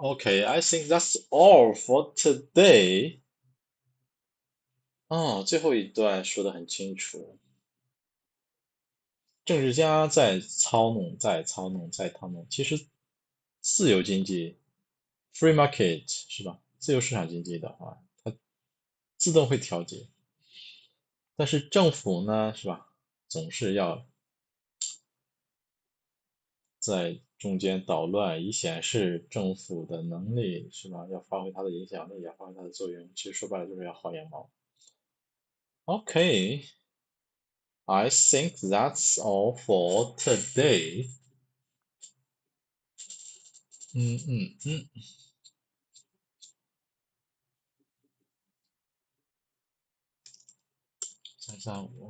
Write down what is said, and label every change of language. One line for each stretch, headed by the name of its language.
English: Okay, I think that's all for today.
Chinese: 最后一段说得很清楚，政治家在操弄，其实自由经济 （free market） 是吧？自由市场经济的话，它自动会调节。但是政府呢，是吧？总是要在中间捣乱，以显示政府的能力，是吧？要发挥它的影响力，要发挥它的作用。其实说白了就是要薅羊毛。
English: Okay, I think that's all for today. 335.